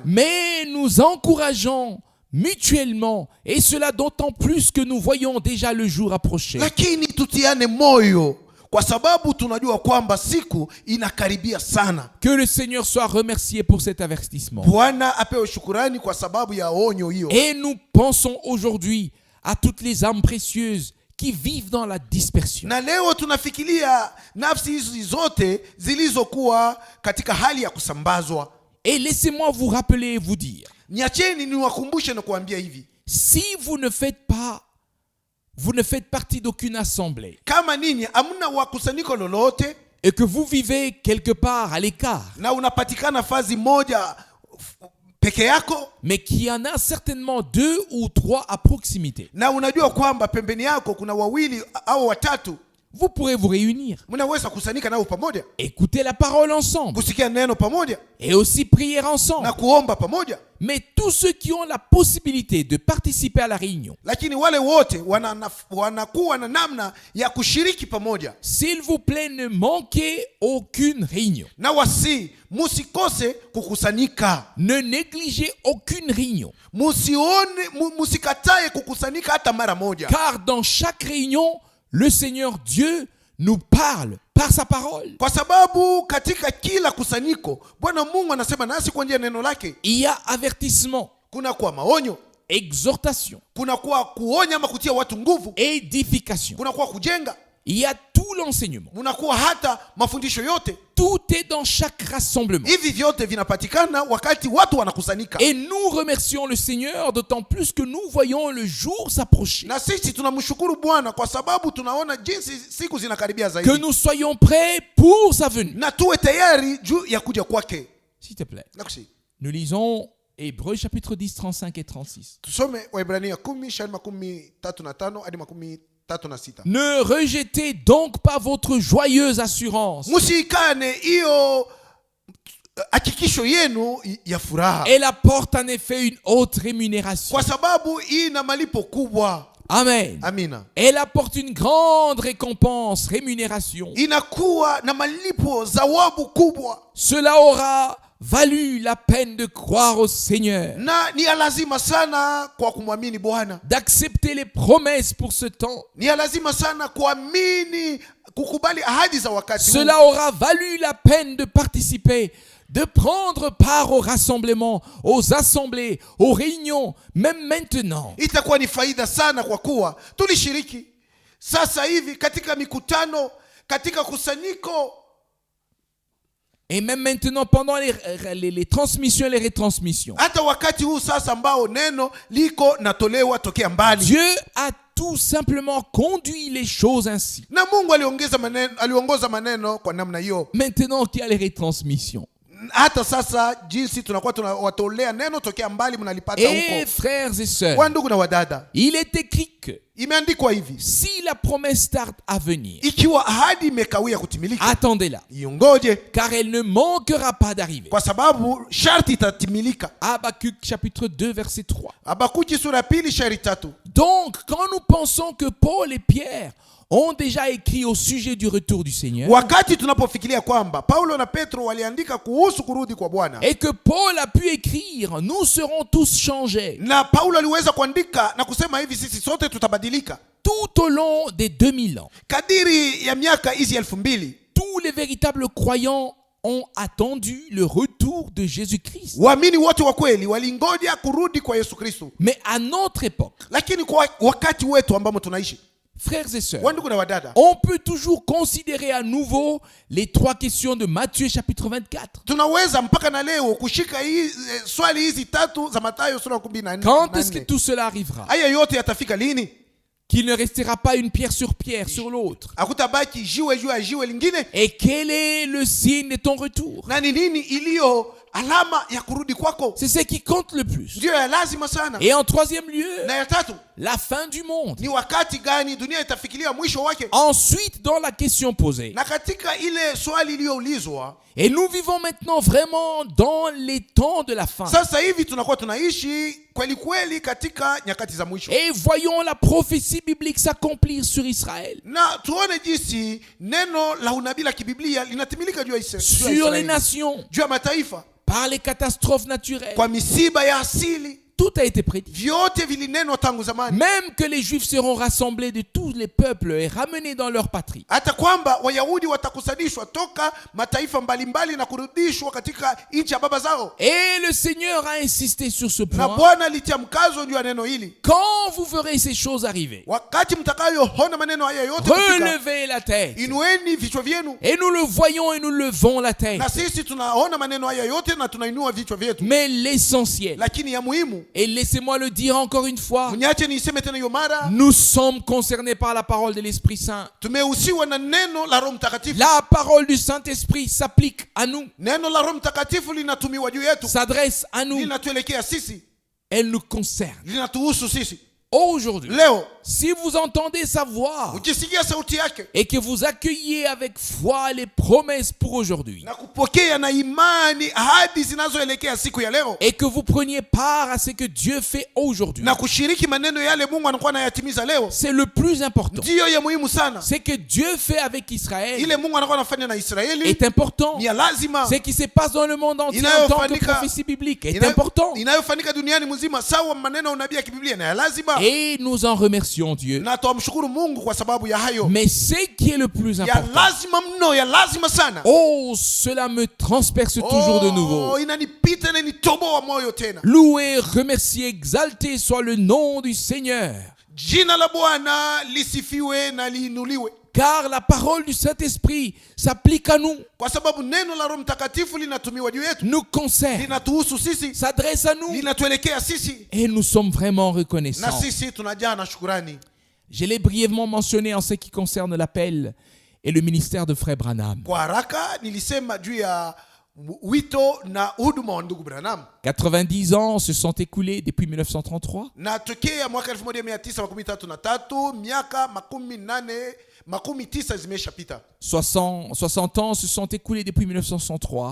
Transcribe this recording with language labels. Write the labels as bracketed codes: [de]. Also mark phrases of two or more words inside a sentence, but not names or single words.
[fr] Mais nous encourageons mutuellement, et cela d'autant plus que nous voyons déjà le jour approcher. [sw] Lakini tutiane moyo kwa sababu tunajua kwamba siku inakaribia sana. [fr] Que le Seigneur soit remercié pour cet avertissement. [sw] Bwana apewe shukurani kwa sababu ya onyo hiyo. [fr] Et nous pensons aujourd'hui à toutes les âmes précieuses qui vivent dans la dispersion. [sw] Na leo tunafikiria nafsi hizi zote zilizokuwa katika hali ya kusambazwa. [fr] Et laissez-moi vous rappeler et vous dire, [sw] Niacheni niwakumbushe na kuambia hivi. [fr] si vous ne faites partie d'aucune assemblée [sw] Kama ninyi hamna wakusanyiko lolote [fr] et que vous vivez quelque part à l'écart, [sw] na unapatikana fazi moja peke yako, [fr] mais qu'il y en a certainement 2 ou 3 à proximité, [sw] na unajua kwamba pembeni yako kuna wawili au watatu, [fr] vous pourrez vous réunir, [sw] mnaweza kusanyika nao pamoja, [fr] écouter la parole ensemble [sw] kusikia neno pamoja [fr] et aussi prier ensemble. [sw] na kuomba pamoja. [fr] Mais tous ceux qui ont la possibilité de participer à la réunion, [sw] Lakini wale wote wanakuwa na namna ya kushiriki pamoja. [fr] s'il vous plaît, ne manquez aucune réunion. [sw] Na musikose kukusanyika. [fr] Ne négligez aucune réunion. [sw] Musikatae kukusanyika hata mara moja. [fr] Car dans chaque réunion, le Seigneur Dieu nous parle par sa parole. [sw] Kwa sababu katika kila kusanyiko Bwana Mungu anasema nasi kwa njia ya neno lake. [fr] Il y a avertissement, [sw] Kuna kuwa maonyo, [fr] exhortation, [sw] kuna kuwa kuonya ama kutia watu nguvu, [fr] édification. [sw] kuna kuwa kujenga, [fr] Il y a tout l'enseignement. [sw] munakuwa hata mafundisho yote. [fr] Tout est dans chaque rassemblement. [sw] Hivi vyote vinapatikana wakati watu wanakusanyika. [fr] Et nous remercions le Seigneur d'autant plus que nous voyons le jour s'approcher. [sw] Na sisi tunamshukuru Bwana kwa sababu tunaona jinsi siku zinakaribia zaidi. [fr] Que nous soyons prêts pour sa venue. [sw] Na tuwe tayari juu ya kuja kwake. [fr] S'il te plaît. [sw] Nakusi. [fr] Nous lisons Hébreux chapitre 10, 35 et 36. [sw] Tusome Waebrania 10 shairi 35 hadi 3 na 6. [fr] Ne rejetez donc pas votre joyeuse assurance. [sw] Musikane hiyo hakikisho yenu ya furaha, [fr] Elle apporte en effet une haute rémunération. [sw] kwa sababu ina malipo kubwa. [fr] Amen. [sw] Amina. [fr] Elle apporte une grande récompense, rémunération. [sw] Inakuwa na malipo, zawabu kubwa, [fr] Cela aura valu la peine de croire au Seigneur, [sw] na ni ya lazima sana kwa kumwamini Bwana. [fr] d'accepter les promesses pour ce temps. [sw] Ni ya lazima sana kuamini, kukubali ahadi za wakati huu. [fr] Cela aura valu la peine de participer, de prendre part au rassemblement, aux assemblées, aux réunions, même maintenant. [sw] Itakuwa ni faida sana kwa kuwa tulishiriki sasa hivi katika mikutano, katika kusanyiko, [fr] Et même maintenant pendant les transmissions et les retransmissions. [sw] hata wakati huu sasa ambao neno liko natolewa tokea mbali. [fr] Dieu a tout simplement conduit les choses ainsi. [sw] Na Mungu aliongoza maneno kwa namna hiyo. [fr] Maintenant qu'il y a les retransmissions. [sw] Hata sasa jinsi tunakuwa tunawatolea neno tokea mbali, mnalipata [fr] Et [sw] huko. [fr] frères et sœurs, [sw] Wandugu na wadada, [fr] il est écrit que [sw] imeandikwa hivi, [fr] si la promesse tarde à venir, [sw] ikiwa ahadi imekawia kutimilika, [fr] attendez-la, [sw] iongoje, [fr] car elle ne manquera pas d'arriver. [sw] kwa sababu sharti itatimilika. [fr] Habakkuk chapitre 2 verset 3. [sw] Habakuki sura 2 shairi 3. [fr] Donc, quand nous pensons que Paul et Pierre ont déjà écrit au sujet du retour du Seigneur, [sw] Wakati tunapofikiria kwamba Paulo na Petro waliandika kuhusu kurudi kwa Bwana, [fr] et que Paul a pu écrire, nous serons tous changés [sw] na Paulo aliweza kuandika na kusema hivi, sisi sote tutabadilika [fr] tout au long des 2000 ans. [sw] kadiri ya miaka hizi 2000. [fr] Tous les véritables croyants ont attendu le retour de Jésus-Christ. [sw] Waamini wote wa kweli walingoja kurudi kwa Yesu Kristo. [fr] Mais à notre époque, [sw] Lakini kwa wakati wetu ambamo tunaishi, [fr] frères et sœurs, [sw] wandugu na wadada, [fr] on peut toujours considérer à nouveau les 3 questions de Matthieu chapitre 24. [sw] tunaweza mpaka na leo kushika swali hizi 3 za Mathayo sura 14. [fr] Quand est-ce que tout cela arrivera? [sw] Haya yote yatafika lini? [fr] Qu'il ne restera pas une pierre sur pierre sur l'autre. [sw] Hakutabaki jiwe juu ya jiwe lingine. [fr] Et quel est le signe de ton retour? [sw] Na ni nini iliyo alama ya kurudi kwako? [fr] C'est ce qui compte le plus. [sw] Ndio ya lazima sana. [fr] Et en troisième lieu, [sw] Na ya tatu, [fr] la fin du monde. [sw] ni wakati gani dunia itafikiria mwisho wake? [fr] Ensuite, dans la question posée, [sw] Na katika ile swali iliyoulizwa, [fr] et nous vivons maintenant vraiment dans les temps de la fin. [sw] sasa hivi tunakuwa tunaishi kweli kweli katika nyakati za mwisho. [fr] Et voyons la prophétie biblique s'accomplir sur Israël, [sw] Na tuone jinsi neno la unabii la kibiblia linatimilika juu ya [fr] sur les [sw] Israeli, [fr] nations, [sw] juu ya mataifa, [fr] par les catastrophes naturelles. [sw] kwa misiba ya asili. [fr] Tout a été prédit. [sw] Vyote vilinenwa tangu zamani. [fr] Même que les Juifs seront rassemblés de tous les peuples et ramenés dans leur patrie. [sw] Hata kwamba Wayahudi watakusanishwa toka mataifa mbalimbali na kurudishwa katika nchi ya baba zao. [fr] Et le Seigneur a insisté sur ce [sw] Na [fr] point. [sw] Bwana alitia mkazo juu ya neno hili. [fr] Quand vous verrez ces choses arriver, [sw] Wakati mtakayoona maneno haya yote kufika, [fr] relevez la tête. [sw] inueni vichwa vyenu. [fr] Et nous le voyons et nous levons la tête. [sw] Na sisi tunaona maneno haya yote na tunainua vichwa vyetu. [fr] Mais l'essentiel, [sw] Lakini ya muhimu, [fr] et laissez-moi le dire encore une fois, [sw] mniache niiseme tena hiyo mara, [fr] nous sommes concernés par la parole de l'Esprit Saint. [sw] tumehusiwa na neno la Roho Mtakatifu. [fr] La parole du Saint-Esprit s'applique à nous, [sw] Neno la Roho Mtakatifu linatumiwa juu yetu, [fr] s'adresse à nous. [sw] linatuelekea sisi, [fr] Elle nous concerne. [sw] linatuhusu sisi. [fr] Aujourd'hui, [sw] Leo [fr] si vous entendez sa voix [sw] ukisikia sauti yake [fr] et que vous accueillez avec foi les promesses pour aujourd'hui, [sw] na kupokea na imani ahadi zinazoelekea siku ya leo, [fr] et que vous preniez part à ce que Dieu fait aujourd'hui, [sw] na kushiriki maneno yale Mungu anakuwa anayatimiza leo, [fr] c'est le plus important. [sw] ndiyo ya muhimu sana. [fr] Ce que Dieu fait avec Israël [sw] Ile Mungu anakuwa anafanya na Israeli [fr] est important. [sw] ni ya lazima. [fr] Ce qui se passe dans le monde entier en tant que [sw] Inayofanyika- [fr] prophétie biblique est important. [sw] Inayofanyika duniani mzima sawa maneno ya unabii ya kibiblia na ya lazima. [fr] Et nous en remercions Dieu. [sw] Na tuamshukuru Mungu kwa sababu ya hayo. [fr] Mais ce qui est le plus [sw] Ya [fr] important, [sw] lazima mno, ya lazima sana. [fr] oh, cela me transperce toujours de nouveau. [sw] Inanipita na nitoboa moyo tena. [fr] Loué, remercié, exalté soit le nom du Seigneur. [sw] Jina la Bwana lisifiwe na liinuliwe. [fr] Car la parole du Saint-Esprit s'applique à nous, [sw] Kwa sababu neno la Roho Mtakatifu linatumiwa juu yetu, [fr] nous concerne, [sw] linatuhusu sisi, [fr] s'adresse à nous. [sw] linatuelekea sisi, [fr] Et nous sommes vraiment [sw] na [fr] reconnaissants. [sw] sisi tunajaa na shukurani. [fr] Je l'ai brièvement mentionné en ce qui concerne l'appel et le ministère de Frère Branham. [sw] Kwa haraka nilisema juu ya wito na huduma wa ndugu Branham. [fr] 90 ans se sont écoulés depuis 1933. [sw] Na tokea mwaka 1933 miaka makumi tisa zimeshapita. [fr] 60 ans se sont écoulés depuis 1963.